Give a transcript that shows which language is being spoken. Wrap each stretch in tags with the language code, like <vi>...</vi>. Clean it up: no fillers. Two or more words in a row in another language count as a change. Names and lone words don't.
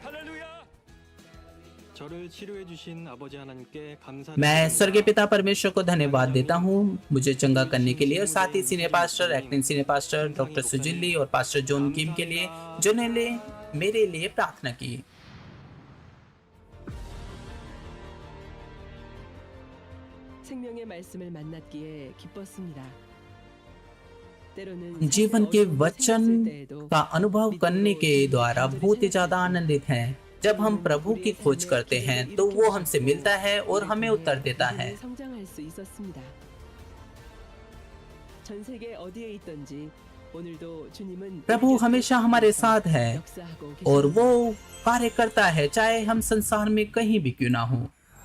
<hi>मैं स्वर्गीय पिता परमेश्वर को धन्यवाद देता हूँ मुझे चंगा करने के लिए और साथ ही</hi> <en>senior pastor, acting senior pastor</en> <hi>डॉक्टर सुजिली और पास्टर जॉन किम के लिए जिन्होंने मेरे लिए प्रार्थना की।</hi> <ko>생명의 말씀을 만났기에 기뻤습니다. 때로는</ko> <hi>जीवन के वचन का अनुभव करने के द्वारा बहुत ही ज्यादा आनंदित हैं। जब हम प्रभु की खोज करते हैं तो वो हमसे मिलता है और हमें उत्तर देता है।</hi> <ko>성장할 수 있었습니다. 전 세계 어디에 있든지 오늘도 주님은</ko> <hi>प्रभु हमेशा हमारे साथ है</hi> <ko>역사하고</ko> <hi>और</hi> <ko>계십니다.</ko> <hi>वो कार्य करता है, चाहे हम संसार में कहीं भी क्यों ना हो।</hi>